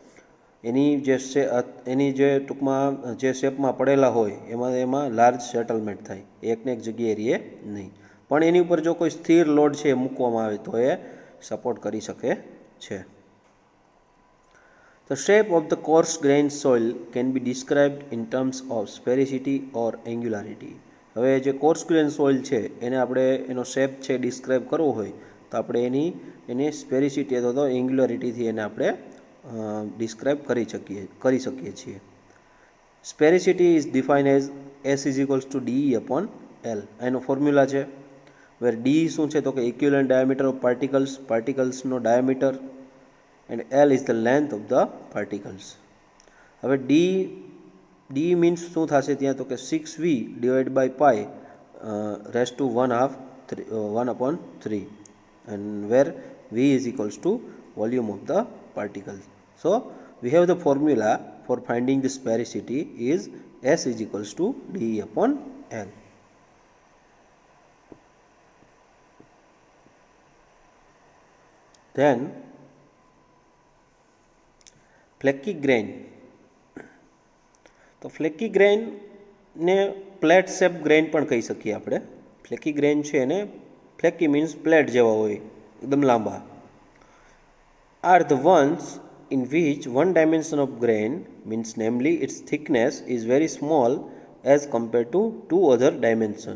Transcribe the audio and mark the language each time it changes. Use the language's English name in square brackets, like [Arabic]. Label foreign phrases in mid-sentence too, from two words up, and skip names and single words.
[Gujarati] એની જે ટૂંકમાં જે શેપમાં પડેલા હોય એમાં [English] large settlement [Gujarati] થાય, એકને એક જગ્યાએ રહે નહીં. પણ એની ઉપર જો કોઈ સ્થિર લોડ છે એ મૂકવામાં આવે તો એ સપોર્ટ કરી શકે છે. [English] તો The shape of the coarse grained soil can be described in terms of sphericity or angularity. [Gujarati] હવે જે [English] coarse grain soil [Gujarati] છે એને આપણે એનો શેપ છે ડિસ્ક્રાઇબ કરવો હોય તો આપણે એની સ્પેરિસિટી અથવા તો એંગ્યુલારિટીથી એને આપણે ડિસ્ક્રાઇબ કરી શકીએ છીએ. [English] sphericity is define as S is equals to DE upon L. [Gujarati] એનો ફોર્મ્યુલા છે [English] where D [Gujarati] શું છે તો કે [English] equivalent diameter of particlesનો diameter and L is the length of the particles. [Gujarati] હવે D મીન્સ શું થશે ત્યાં તો કે [English] 6V divide by pi raise to 1/3 and where V is equals to volume of the particles. So we have the formula for finding the sphericity is S is equals to DE upon L. Then flaky grain. [Gujarati] તો [English] flaky grainને plate shape grain [Gujarati] પણ કહી શકીએ આપણે. [English] flaky grain [Gujarati] છે એને [English] flaky means plate [Gujarati] જેવા હોય એકદમ લાંબા. [English] are the ones in which one dimension of grain means namely its thickness is very small as compare to 2 other dimension.